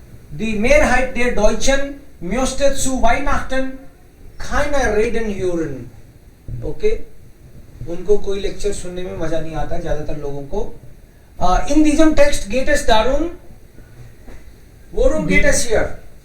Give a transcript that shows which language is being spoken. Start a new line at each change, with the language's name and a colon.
German: Die Mehrheit der Deutschen möchte zu Weihnachten keine Reden hören.
English: Okay?
Hindi: उनको कोई lecture सुनने में मजा नहीं आता ज्यादातर लोगों को.
German: In diesem Text geht es darum, worum geht es hier?